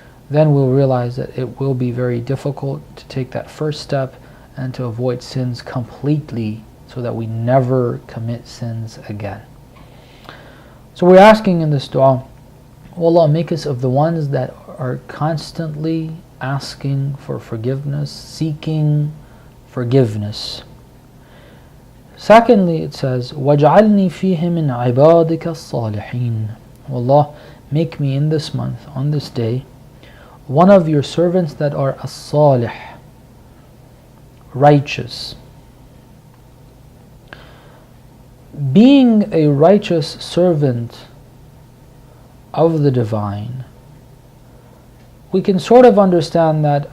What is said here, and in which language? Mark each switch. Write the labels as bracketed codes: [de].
[en] Then we'll realize that it will be very difficult to take that first step and to avoid sins completely, so that we never commit sins again. So we're asking in this dua, O Allah, make us of the ones that are constantly asking for forgiveness, seeking forgiveness. Secondly, it says, [ar] وَاجْعَلْنِي فِيهِ مِنْ عِبَادِكَ الصَّالِحِينَ. [en] Allah, make me in this month, on this day, one of your servants that are as-salih, righteous. Being a righteous servant of the divine, we can sort of understand that.